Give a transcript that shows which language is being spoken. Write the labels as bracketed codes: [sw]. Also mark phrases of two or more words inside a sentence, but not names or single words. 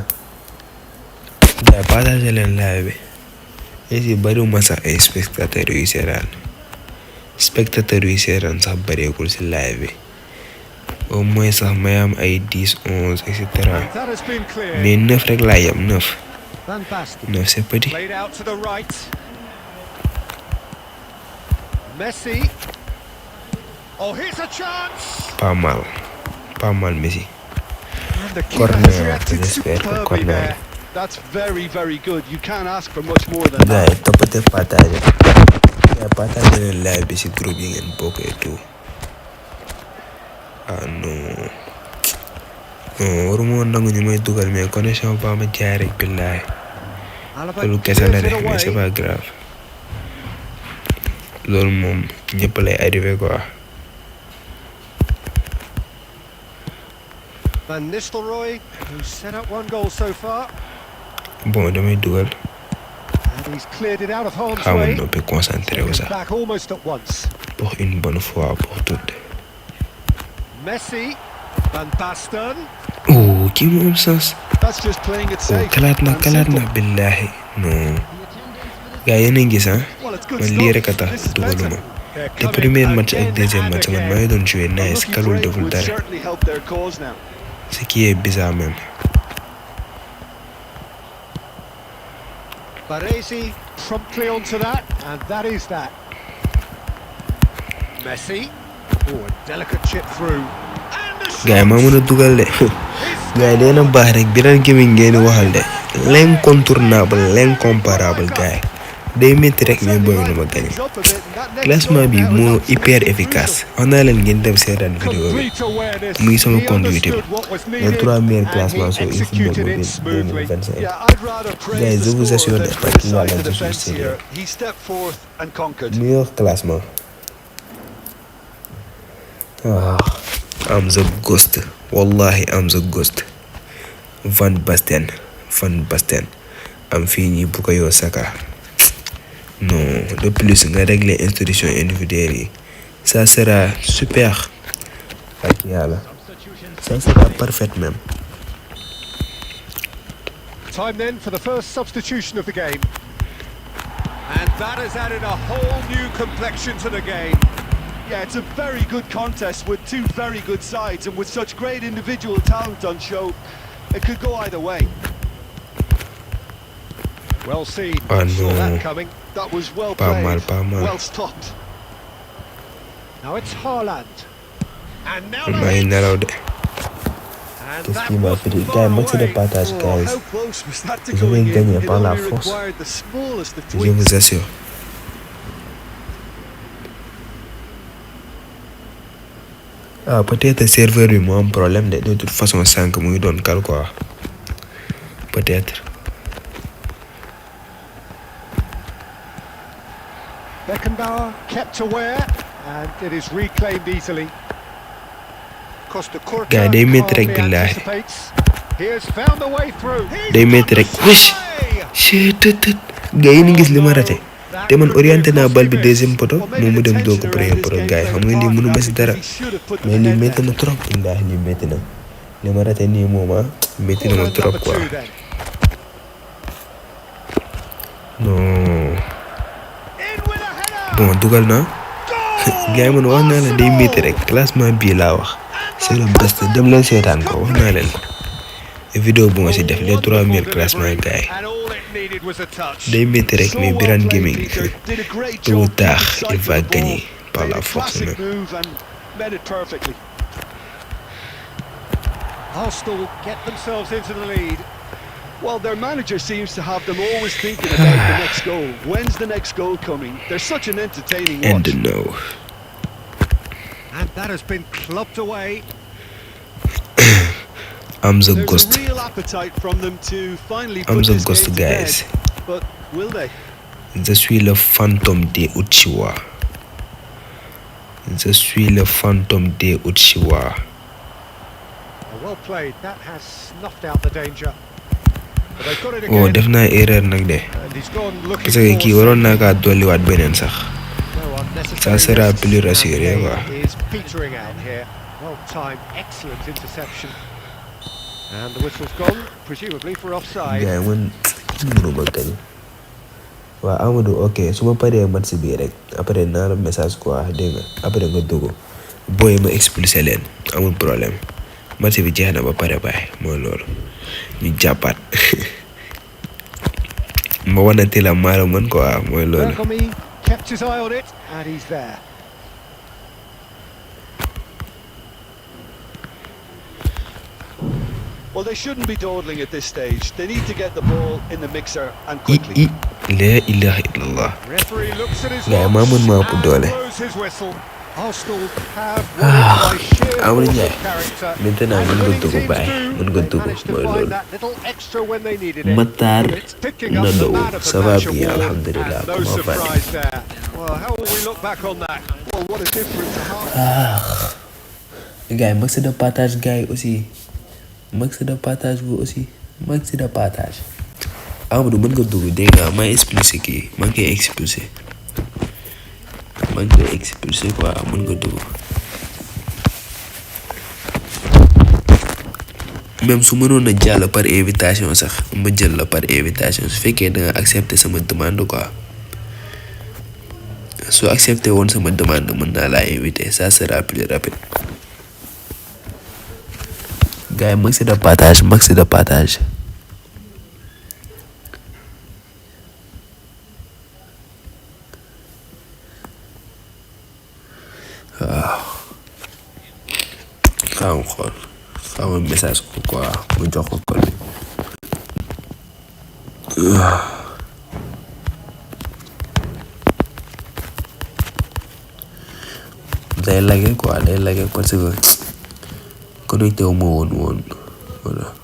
[wo] Gars partager leen live bi. Ici bariwuma sax ay spectateurs yu seetaan. Spectateurs yu seetaan sax bareekul si live bi. [fr] Au moins [wo] sax may am ay 10, 11 [fr] et cetera. [wo] Mais 9 rek laa yam 9. 9 [fr] c'est petit. [en] Messi. Oh, here's a chance. [fr] Pas mal Messi. [en] And the keeper has reacted Respect, superbly corner. there. That's very, very good. You can't ask for much more than [wo] Gars [en] that. [wo] yi toppate partager. Gars partager leen live bi si groupe yi ngeen bokk [fr] et tout. Ah non. [wo] Waruma woon nangu ñu may dugal mais connexion ba ma jaay rek billahi. [en] Alaba [wo] Loolu kese la [en] clears [wo] de [en] it [fr] mais c'est [en] away. [fr] pas grave. [wo] Loolu moom ñëpp lay [fr] arrivé quoi. [en] Van Nistelrooy, who's set up one goal so far, [wo] Bon damay dugal. [en] and he's cleared it out of harm's [wo] Xaaral ma [en] way. [wo] noppi concentré wu [en] He's [wo] sax. [en] back almost at once. [fr] Pour une bonne fois pour toutes. [en] Messi, Van Basten. [wo] Oh kii moo am sens. [en] That's just playing it Oh safe. [wo] kalaat na [en] and [wo] billahi. Non. Gars yéen a ngi gis ah. [en] simple. Well, it's good [wo] Man lii rek a [en] stuff. [wo] tax [en] This is better. [wo] dugaluma. [en] They're [fr] Le [en] coming [fr] premier match ak [en] again [fr] deuxième [en] and [wo] match man [en] again. [wo] maa ngi doon jouer [en] A nice rookie [wo] kalul [en] break [wo] deful [en] would [wo] dara. [en] certainly help their cause now. [fr] Ce qui est bizarre même. [en] Baresi promptly onto that, and that is that. Messi. Oh, a delicate chip through. And a shot. [wo] Gars yi maa mën a dugal de. Gars yi dina baax rek Birane Gueye ngeen di waxal de. [fr] L'incontournable, l'incomparable gars yi. [wo] Day métti rek mais booy nu ma gagné. [en] He's up a bit, and that next [fr] Classement [en] goal [wo] bi [en] now is [wo] moo [en] absolutely [fr] hyper [en] crucial. [fr] efficace. [wo] Wax naa leen ngeen dem seetaan vidéo bi. [en] Complete awareness. [wo] Muy sama [en] He [fr] compte [en] understood [fr] YouTube. [en] what was [fr] Les [en] needed, [fr] 3 meilleurs [en] and [fr] classements [en] he [fr] sur efootball executed mobile [en] it smoothly. [fr] 2025. [en] Yeah, I'd rather praise [fr] Guys, je [en] the [fr] vous assure [en] scorer [fr] de [en] than [fr] pas qu'il y a [en] criticise [fr] la [en] the [fr] justice [en] defense [fr] sérieux. [en] here. He stepped forth and conquered. [fr] Meilleur classement. [en] Ah, I'm the ghost. Wallahi, I'm the ghost. Van Basten. [wo] Am fii ñi Bukayo Saka. Non, [fr] de plus [wo] nga [fr] régler instruction individuelle [wo] yi. [fr] Ça sera super. [wo] Ak yàlla. [fr] Ça sera parfait même. [en] Time then for the first substitution of the game. And that has added a whole new complexion to the game. Yeah, it's a very good contest with two very good sides, and with such great individual talent on show, it could go either way. Well seen. Oh, Saw no. that coming. That was well [fr] Pas [en] played, [fr] mal. [en] well stopped. Now it's Haaland. And now [wo] Maa ngi nelaw de. [en] And [fr] Qu'est-ce [en] that [fr] qui m'a [en] wasn't [fr] fait? [en] far [fr] Gars, match de [en] away. [fr] partage, Oh, [en] guys. how close was that to [fr] Je [en] going [fr] vais [en] in? [fr] gagner [en] It [fr] par la [en] only [fr] force. [en] required the smallest of [fr] Je [en] tweaks. [fr] vous assure. Ah, peut-être serveur [wo] bi moo am [fr] problème de toute façon [wo] sànq mu ngi doon kal [fr] quoi. Peut-être. [en] Beckenbauer kept aware, and it is reclaimed easily. Costa Curta [wo] Gars, day métti rek [en] calmly [wo] billahi. [en] anticipates. He has found the way through. [wo] Day métti rek. Wesh. Chut. Gars yi ni gis li ma raté. Te man orienté naa bal bi [fr] deuxième poteau [wo] moom mu dem doo ko [fr] premier poteau [wo] gars yi xam nga lii mënu ma si dara. Mais lii métti na trop. Illaahi lii métti na. Li ma raté nii moom métti na ma [fr] trop quoi. Non. [wo] Bon dugal naa. Gars yi man wax naa la day métti rek classement bii laa wax. [fr] C'est le best [wo] dem leen seetaan ko wax naa leen. Vidéo bu ma si def [fr] les 3 meilleurs classements [wo] gars yi. Day métti rek [fr] mais Birane Gueye tôt ou tard il va gagner par la force même. [en] Arsenal get themselves into the lead. Well, their manager seems to have them always thinking about the next goal. When's the next goal coming? They're such an entertaining watch. And no. And that has been clubbed away. I'm the There's ghost. a real appetite from them to finally I'm put the this ghost, game to guys. bed. But will they? [fr] Je suis le fantôme de Uchiwa. Je suis le fantôme de Uchiwa. [en] Well played. That has snuffed out the danger. But they've got it Oh, again. [wo] def naa erreur nag de. [en] And he's gone looking [wo] Parce que kii waroon naa kaa dolliwaat beneen sax. [en] No unnecessary [fr] Ça sera [en] risks, [fr] plus [en] and [fr] rassuré [en] the [fr] quoi. [en] game is petering out here. Well timed, excellent interception. And the whistle's gone, presumably for offside. [wo] Gars yi man mënuma gañ. Waaw Amadou ok su ma paree match bii rek après naa la message quoi dégg nga après nga dugg booy ma expulsé leen amul problème match bi jeex na ba pare baay mooy loolu ñu jàppaat ma wanati la maa la mën quoi mooy loolu. [en] Bergomi kept his eye on it, and he's there. Well, they shouldn't be dawdling at this stage. They need to get the ball in the mixer and quickly. [ar] La ilaha illallah. [en] Referee looks at his [wo] Gars yi [en] watch [wo] maa mën maa ëpp [en] and [wo] doole. [en] blows his whistle. Arsenal have won it by sheer [wo] Amul [en] force [wo] Ndiaye. [en] of character. [fr] Maintenant [en] And [wo] mën nga [en] winning [wo] dugg [en] teams [wo] baay. [en] do, [wo] Mën nga [en] they [wo] dugg [en] managed to [wo] mooy [en] find [wo] loolu. [en] that little extra when they needed it. [wo] Matar [en] It's picking up the [wo] Nado, [en] man of the [fr] ça va [en] match [fr] bien, [en] award, [ar] alhamdulillah. [en] and no [fr] Comment va? [en] surprise there. Well, how will we look back on that? Well, what a difference a half. [wo] Gars yi [fr] max de partage [wo] gars yi aussi. [fr] Max de partage vous aussi. Max de partage. [wo] Amadou mën nga dugg dégg nga may expulsé kii maa ngi koy expulsé. Maa ngi koy expulsé quoi mën nga dugg. Même su mënoon a jàll [fr] par invitation [wo] sax ma jël la [fr] par invitation [wo] su fekkee da nga accepté sama [fr] demande quoi. [wo] Su accepté woon sama demande mën naa laa invité [fr] ça sera plus rapide. [wo] Gars yi [fr] max de partage max de partage. [wo] waaw xaaral xool xaaral message ko quoi mu jox ko code bi. day lagge quoi day lagge [fr] parce que connecté [wo] wu ma woon voilà.